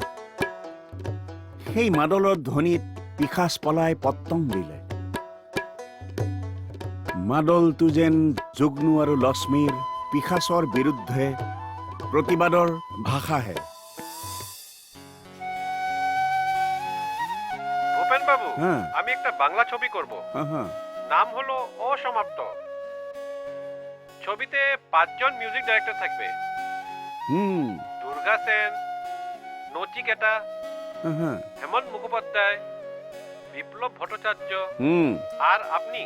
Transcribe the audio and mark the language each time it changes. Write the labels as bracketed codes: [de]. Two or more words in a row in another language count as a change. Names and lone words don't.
[as] সেই মাদলৰ ধ্বনিত পিশাচ পলাই পত্তং দিলে। মাদলটো যেন যুগ্নু আৰু লক্ষ্মীৰ পিশাচৰ বিৰুদ্ধে প্ৰতিবাদৰ ভাষাহে। [bn] ভূপেন বাবু, হ্যাঁ। আমি একটা বাংলা ছবি করব, নাম হলো অসমাপ্ত। ছবিতে 5 জন [en] music director [bn] থাকবে। দুর্গা সেন, নচিকেতা, হেমন্ত মুখোপাধ্যায়, বিপ্লব ভট্টাচার্য আর আপনি।